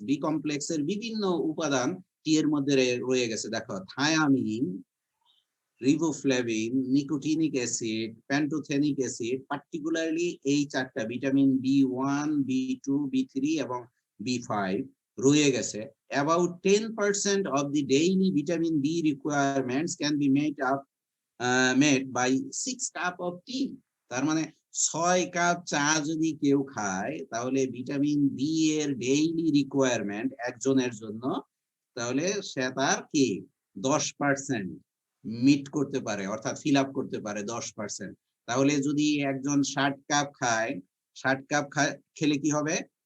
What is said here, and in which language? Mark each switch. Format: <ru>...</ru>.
<bn>B কমপ্লেক্সের বিভিন্ন উপাদান টি এর মধ্যে রয়ে গেছে। দেখো, thymine, riboflavin, nicotinic acid, pantothenic acid, particularly এই 4টা ভিটামিন B1, B2, B3 এবং B5 রয়ে গেছে।</bn> <en>About 10% of the daily vitamin B requirements can be made by 6 cup of tea.</en> <bn>তার মানে 6 কাপ চা যদি কেউ খায় তাহলে ভিটামিন বি এর ডেইলি রিকোয়ারমেন্ট একজনের জন্য, তাহলে সে তার কি 10% মিট করতে পারে, অর্থাৎ ফিল আপ করতে পারে 10%। তাহলে যদি একজন 60 কাপ খায়, 60 কাপ খেলে কি হবে?</bn>